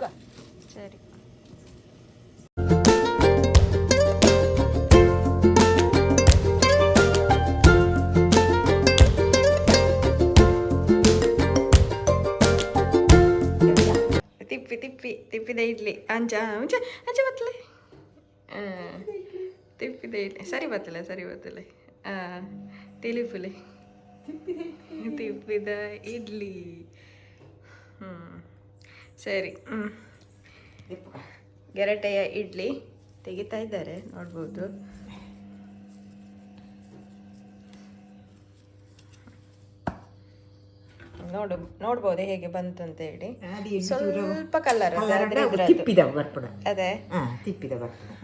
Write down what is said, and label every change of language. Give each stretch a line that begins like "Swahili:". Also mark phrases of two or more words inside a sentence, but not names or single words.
Tulu: ಸರಿ ತಿಪ್ಪಿದ ಇಡ್ಲಿ ಅಂಚ ಅಂಚ ಅಂಚ ಬತ್ತಲೆ ತಿಪ್ಪಿದ ಇಡ್ಲಿ ಸರಿ ಬತ್ತಲೆ ತಿಳಿಪುಲೆ ತಿಪ್ಪಿದ ಇಡ್ಲಿ ಸರಿ ಗೆರಟೆಯ ಇಡ್ಲಿ
Kannada: ತೆಗಿತಾ ಇದ್ದಾರೆ ನೋಡ್ಬೋದು. ನೋಡ್ಬೋದು ಹೇಗೆ ಬಂತು ಅಂತ ಹೇಳಿ. ಸ್ವಲ್ಪ ಕಲರ್
Tulu: ತಿಪ್ಪಿದ ಬರ್ಪುಡ
Kannada: ಅದೇ
Tulu: ತಿಪ್ಪಿದ ಬರ್ಪುಡ